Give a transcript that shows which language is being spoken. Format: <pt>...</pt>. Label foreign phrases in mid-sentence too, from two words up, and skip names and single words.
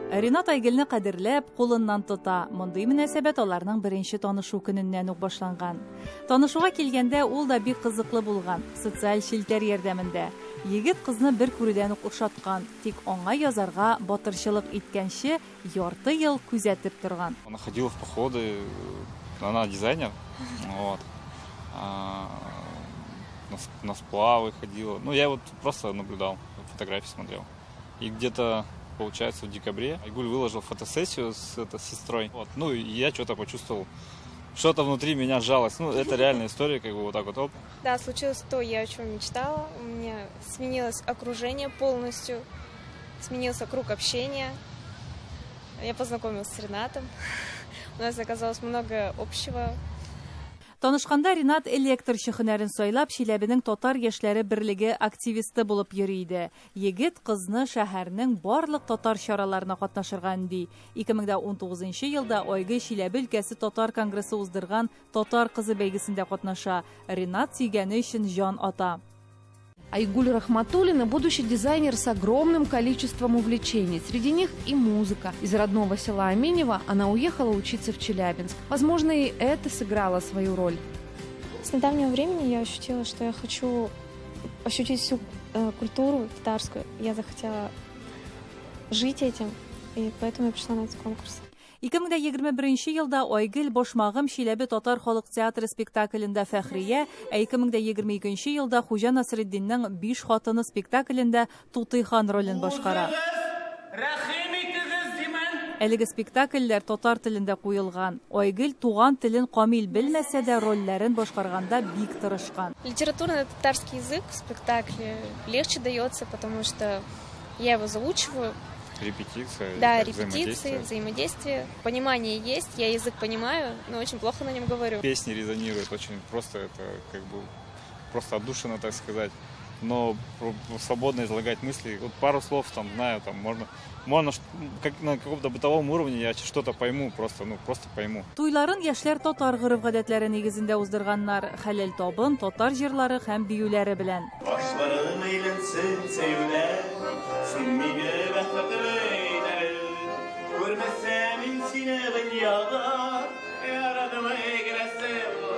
<tt>Ринат Айгөлне кадерләп, кулыннан тота. Мондый мөнәсәбәт аларның беренче танышу көненнән үк башланган. Танышуга килгәндә ул да бик кызыклы булган, социаль шелтәр ярдәмендә. Егет кызны бер күрүдән үк ошаткан, тик аңа язарга батырчылык иткәнче ярты ел күзәтеп торган.</tt> <ru>Она ходила в походы, она дизайнер, вот. На сплавы ходила. Ну, я вот просто наблюдал, фотографии смотрел. И где-то, получается, в декабре Айгуль выложил фотосессию с сестрой. Вот. Ну, и я что-то почувствовал, что-то внутри меня сжалось. Ну, это реальная история, как бы вот так вот. Оп. Да, случилось то, я о чем мечтала. У меня сменилось окружение полностью, сменился круг общения. Я познакомилась с Ринатом. У нас оказалось много общего.</ru> <tt>Танышканда Ринат электрчы һөнәрен сайлап, Чиләбенең татар яшьләре берлеге активисты булып йөри иде. Егет кызны шәһәрнең барлык татар чараларына катнашырга өнди. 2019 елда Айгөл Чиләбе өлкәсе татар конгрессы уздырган татар кызы бәйгесендә катнаша. Ринат сөйгәне өчен җан ата.</tt> <ru>Айгуль Рахматуллина – будущий дизайнер с огромным количеством увлечений. Среди них и музыка. Из родного села Аминева она уехала учиться в Челябинск. Возможно, и это сыграло свою роль. С недавнего времени я ощутила, что я хочу ощутить всю культуру татарскую. Я захотела жить этим, и поэтому я пришла на этот конкурс.</ru> <tt>2021 елда Айгөл Башмагым Чиләбе татар халык театры спектаклендә фәхрия, 2022 елда Хуҗа Насретдинның 5 хатыны спектаклендә Тутый-хан ролен башкара. Әлеге спектакльләр татар телендә куелган. Айгөл туган телен камил белмәсә дә рольләрен башкарганда бик тырышкан.</tt> <ru>Литературный татарский язык в спектакле легче дается, потому что я его заучиваю. Репетиция. Да, репетиции, взаимодействие. Понимание есть, я язык понимаю, но очень плохо на нем говорю. Песни резонируют очень просто, это как бы просто отдушина, так сказать. Но свободно излагать мысли. Вот пару слов там знаю, там можно как на каком-то бытовом уровне я что-то пойму, просто пойму.</ru> <tt>Туйларын яшьләр татар горыф-гадәтләре нигезендә уздырганнар. Хәләл табын, татар җырлары һәм биюләре белән. Башларың әйләнсен сәүлә, син мигә бәхетле. Күрмәсәм мин сине дөньяда, ярадым әйгәрәсем.</tt>